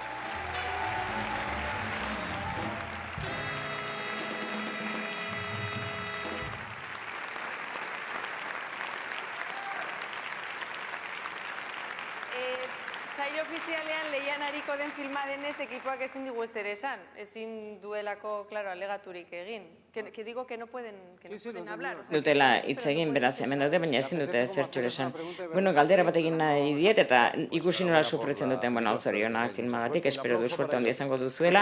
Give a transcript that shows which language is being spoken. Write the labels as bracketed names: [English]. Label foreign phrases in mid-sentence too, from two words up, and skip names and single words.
[Basque] Saio ofizialean lehian ariko den filma denez ekipoak ezin digu ezer esan. Ezin duelako, alegaturik egin. [Spanish] Que digo que no pueden hablar. [Basque] Dutela hitz egin beraz hemen dute, baina ezin dute zertxore esan. Galdera bat egin nahi diet eta ikusi nola sufritzen duten, zoriona filmagatik, espero du suerte handia izango duzuela.